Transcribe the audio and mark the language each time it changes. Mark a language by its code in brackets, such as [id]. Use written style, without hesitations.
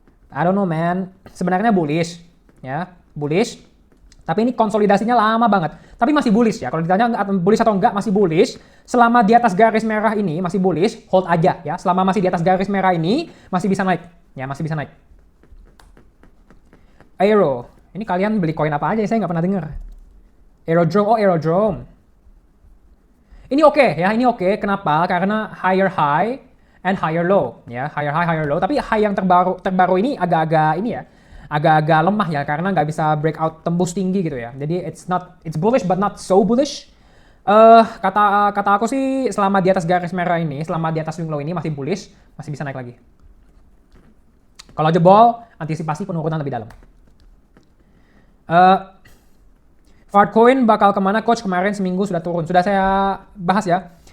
[en] I don't know man, [id] sebenarnya bullish ya, bullish. Tapi ini konsolidasinya lama banget. Tapi masih bullish ya. Kalau ditanya bullish atau enggak, masih bullish. Selama di atas garis merah ini masih bullish, hold aja ya. Selama masih di atas garis merah ini masih bisa naik. Ya, masih bisa naik. Aero. Ini kalian beli koin apa aja? Saya nggak pernah dengar. Aerodrome. Oh, Aerodrome. Ini oke ya, ini oke. Kenapa? Karena higher high and higher low ya, higher high, higher low. Tapi high yang terbaru ini agak-agak ini ya, agak-agak lemah ya karena nggak bisa breakout tembus tinggi gitu ya. Jadi [en] it's bullish but not so bullish. [id] Kata aku sih selama di atas garis merah ini, selama di atas swing low ini masih bullish, masih bisa naik lagi. Kalau jebol, antisipasi penurunan lebih dalam. Fartcoin bakal kemana coach? Kemarin seminggu sudah turun, sudah saya bahas ya.